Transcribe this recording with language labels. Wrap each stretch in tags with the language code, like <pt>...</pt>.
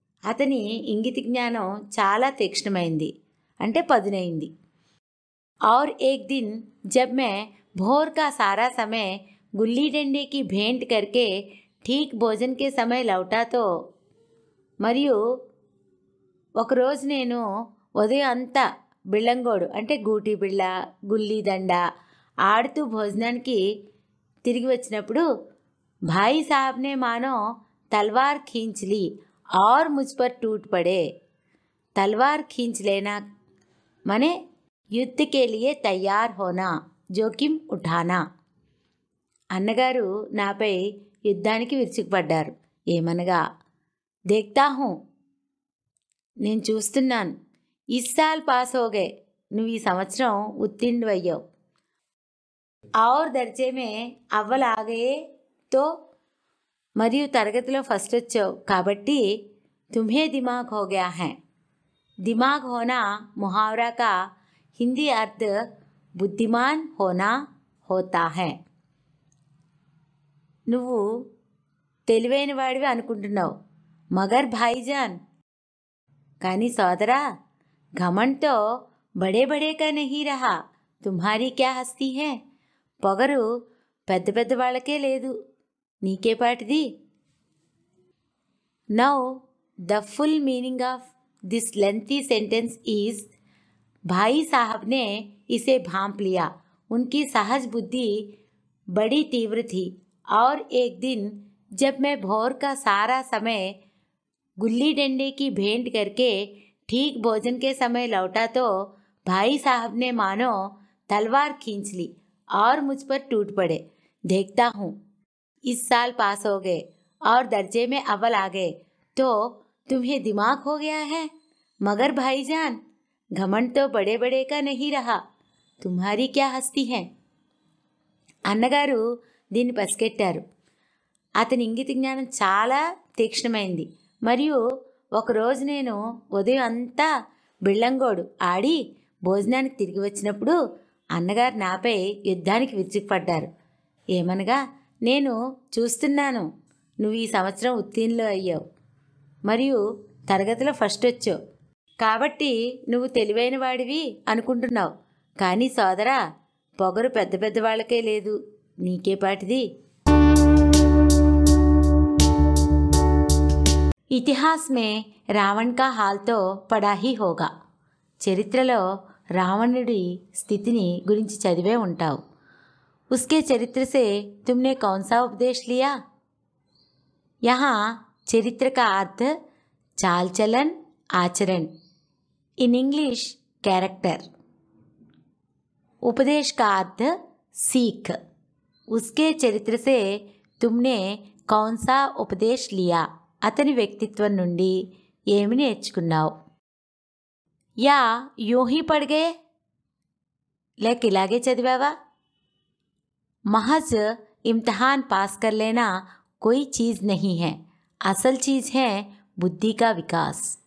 <te>అతని ఇంగిత జ్ఞానం చాలా తీక్ష్ణమైంది, అంటే పదునైంది।</te> <hi>और एक दिन जब मैं भोर का सारा समय गुल्ली डंडे की भेंट करके ठीक भोजन के समय लौटा तो</hi> <te>మరియు ఒకరోజు నేను ఉదయం అంతా బిళ్ళంగోడు అంటే గూటి బిళ్ళ గుల్లి దండ ఆడుతూ భోజనానికి తిరిగి వచ్చినప్పుడు</te> <hi>भाई साहब ने मानो तलवार खींच ली और मुझ पर टूट पड़े। तलवार खींच लेना माने युद्ध के लिए तैयार होना, जोखिम उठाना।</hi> <te>అన్నగారు నాపై యుద్ధానికి విరుచుకుపడ్డారు। ఏమనగా</te> <hi>देखता हूँ</hi> <te>నేను చూస్తున్నాను,</te> <hi>इस साल पास हो गए</hi> <te>నువ్వు ఈ సంవత్సరం ఉత్తీర్ణుడయ్యావు।</te> <hi>और दर्जे में अव्वल आ गए तो</hi> <te>మరియు తరగతిలో ఫస్ట్ వచ్చావు కాబట్టి</te> <hi>तुम्हें दिमाग हो गया है। दिमाग होना मुहावरा का हिंदी अर्थ बुद्धिमान होना होता है।</hi> <te>నువ్వు తెలివైన వాడివి అనుకుంటున్నావు,</te> <hi>మగర్ భాయిజాన్</hi> <te>కానీ సోదరా</te> <hi>घमंड तो बड़े बड़े का नहीं रहा, तुम्हारी क्या हस्ती है।</hi> <te>పొగరు పెద్ద పెద్ద వాళ్ళకే లేదు, నీకే పాటిది।</te> <en>now the full meaning of this lengthy sentence is</en> <hi>भाई साहब ने इसे भांप लिया। उनकी सहज बुद्धि बड़ी तीव्र थी और एक दिन जब मैं भोर का सारा समय गुल्ली डंडे की भेंट करके ठीक भोजन के समय लौटा तो भाई साहब ने मानो तलवार खींच ली और मुझ पर टूट पड़े। देखता हूँ इस साल पास हो गए और दर्जे में अव्वल आ गए तो तुम्हें दिमाग हो गया है, मगर भाईजान घमंड तो बड़े बड़े का नहीं रहा, तुम्हारी क्या हस्ती है।</hi> <te>అన్నగారు దీన్ని పసిగట్టారు। అతని ఇంగిత జ్ఞానం చాలా తీక్ష్ణమైంది మరియు ఒకరోజు నేను ఉదయం అంతా బిళ్ళంగోడు ఆడి భోజనానికి తిరిగి వచ్చినప్పుడు అన్నగారు నాపై యుద్ధానికి విరుచుకుపడ్డారు। ఏమనగా నేను చూస్తున్నాను, నువ్వు ఈ సంవత్సరం ఉత్తీర్ణులు అయ్యావు మరియు తరగతిలో ఫస్ట్ వచ్చావు కాబట్టి నువ్వు తెలివైన వాడివి అనుకుంటున్నావు, కానీ సోదరా పొగరు పెద్ద పెద్ద వాళ్ళకే లేదు, నీకే పాటిది।</te> <hi>इतिहास में रावण का हाल तो पड़ा ही होगा।</hi> <te>చరిత్రలో రావణుడి స్థితిని గురించి చదివే ఉంటావు।</te> <hi>उसके चरित्र से तुमने कौन सा उपदेश लिया। यहाँ चरित्र का अर्थ चाल चलन, आचरण,</hi> <en>In English character.</en> <hi>उपदेश का अर्थ सीख। उसके चरित्र से तुमने कौन सा उपदेश लिया,</hi> <te>అతని వ్యక్తిత్వం నుండి ఏమి నేర్చుకున్నావు।</te> <hi>యా యూं ही पढ़ गए</hi> <te>లేక ఇలాగే చదివావా।</te> <hi>महज इम्तिहान पास कर लेना कोई चीज़ नहीं है, असल चीज़ है बुद्धि का विकास।</hi>